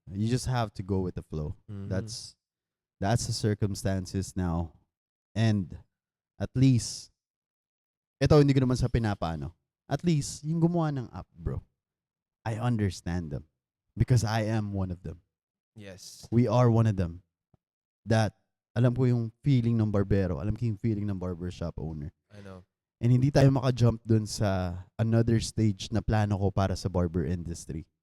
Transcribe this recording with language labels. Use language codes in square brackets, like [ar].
[en] You just have to go with the flow. Mm-hmm. That's the circumstances now. [tl] And at least ito hindi ko naman sa pinapaano. At least yung gumawa ng app, bro. [en] I understand them because I am one of them. Yes. We are one of them. [tl] That alam ko yung feeling ng barbero, alam ko yung feeling ng barbershop owner. [en] I know. [tl] And hindi tayo maka-jump dun sa [en] another stage [tl] na plano ko para sa barber industry.